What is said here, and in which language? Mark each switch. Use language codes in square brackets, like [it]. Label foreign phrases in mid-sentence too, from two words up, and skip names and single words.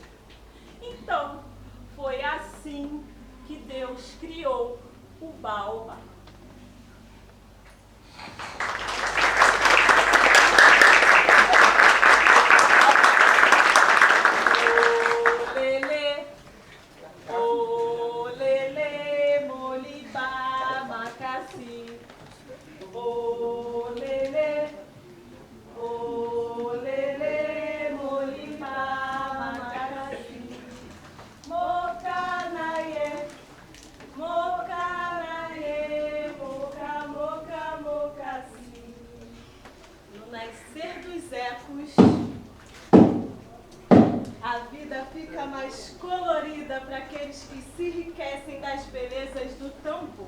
[pt] Então, foi assim que Deus criou o Baobá. [ln] O lele, molibá, macaci. O lele, molibá, macaci. Mocanaie, mocasi. [pt] No nascer dos ecos, a vida fica mais colorida para aqueles que se enriquecem das belezas do tambor.